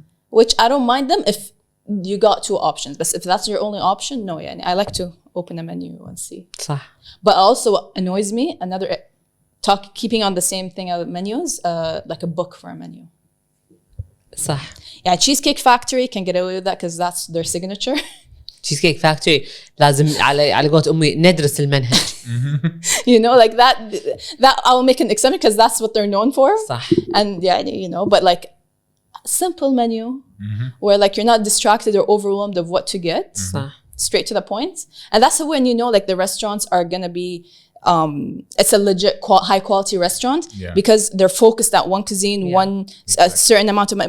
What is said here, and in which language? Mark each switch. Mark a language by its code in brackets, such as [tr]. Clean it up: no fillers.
[en] Which I don't mind them if you got two options. But if that's your only option, no, I like to open a menu and see. [ar] صح. [en] But also what annoys me, keeping on the same thing of menus, like a book for a menu. [ar] صح. [en] Yeah, Cheesecake Factory can get away with that because that's their signature. [ar] Cheesecake Factory لازم على قولة أمي ندرس المنهج. [en] Like that I'll make an exception because that's what they're known for. [ar] صح. [en] And but like simple menu where like you're not distracted or overwhelmed of what to get. [ar] صح. [en] Straight to the point. And that's when like the restaurants are gonna be it's a legit high quality restaurant because they're focused at one cuisine, a certain amount of money.